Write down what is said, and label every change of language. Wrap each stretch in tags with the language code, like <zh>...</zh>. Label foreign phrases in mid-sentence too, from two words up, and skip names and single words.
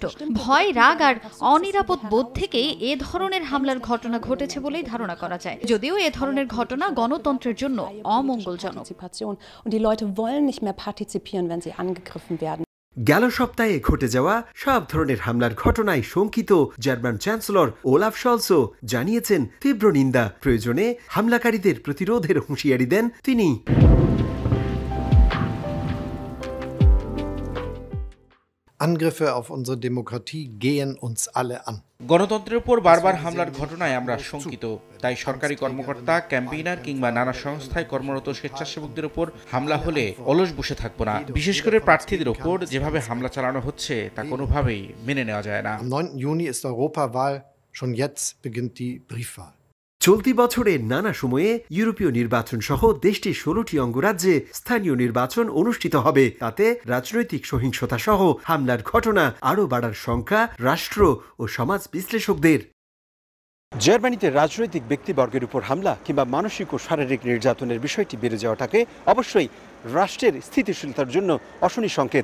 <bn>ভয়, রাগ আর অনিরাপদ বোধ থেকেই এ ধরনের হামলার ঘটনা ঘটেছে বলেই ধারণা করা যায়, যদিও এ ধরনের ঘটনা গণতন্ত্রের জন্য অমঙ্গলজনক। গেল সপ্তাহে ঘটে যাওয়া সব ধরনের হামলার ঘটনায় শঙ্কিত জার্মান চ্যান্সেলর ওলাফ শলসও জানিয়েছেন তীব্র নিন্দা। প্রয়োজনে হামলাকারীদের প্রতিরোধের হুঁশিয়ারি দেন তিনি।</bn> <de>Angriffe auf unsere Demokratie gehen uns alle an.</de> <bn>গণতন্ত্রের উপর বারবার হামলার ঘটনায় আমরা শঙ্কিত। তাই সরকারি কর্মকর্তা, ক্যাম্পেইনার কিংবা নানা সংস্থায় কর্মরত স্বেচ্ছাসেবকদের উপর হামলা হলে অলস বসে থাকবো না। বিশেষ করে প্রার্থীদের উপর যেভাবে হামলা চালানো হচ্ছে তা কোনোভাবেই মেনে নেওয়া যায় না।</bn> <de>Am 9. Juni ist Europawahl, schon jetzt beginnt die Briefwahl.</de> <bn>চলতি বছরের নানা সময়ে ইউরোপীয় নির্বাচন সহ দেশটির 16টি অঙ্গরাজ্যে স্থানীয় নির্বাচন অনুষ্ঠিত হবে। তাতে রাজনৈতিক সহিংসতা সহ হামলার ঘটনা আরও বাড়ার শঙ্কা রাষ্ট্র ও সমাজ বিশ্লেষকদের। জার্মানিতে রাজনৈতিক ব্যক্তিবর্গের উপর হামলা কিংবা মানসিক ও শারীরিক নির্যাতনের বিষয়টি বেড়ে যাওয়াটাকে অবশ্যই রাষ্ট্রের স্থিতিশীলতার জন্য অশনি সংকেত।</bn>